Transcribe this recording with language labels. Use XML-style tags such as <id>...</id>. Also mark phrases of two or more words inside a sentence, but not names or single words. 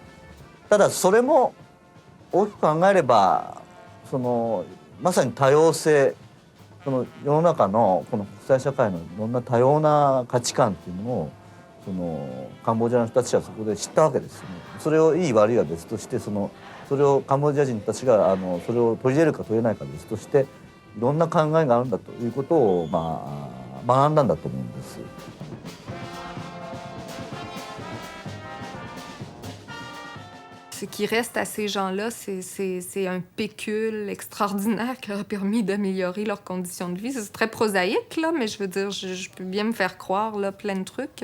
<ja>ただそれも大きく考えればまさに多様性、世の中のこの国際社会のいろんな多様な価値観っていうのをカンボジアの人たちはそこで知ったわけですよね。それをいい悪いは別としてそれをカンボジア人たちがそれを取り入れるか取り入れないかは別としていろんな考えがあるんだということを学んだんだと思うんです。</ja> <fr>Ce qui reste à ces gens-là, c'est un pécule extraordinaire qui leur a permis d'améliorer leurs conditions de vie. C'est très prosaïque, là, mais je veux dire, je peux bien me faire croire là, plein de trucs.</fr>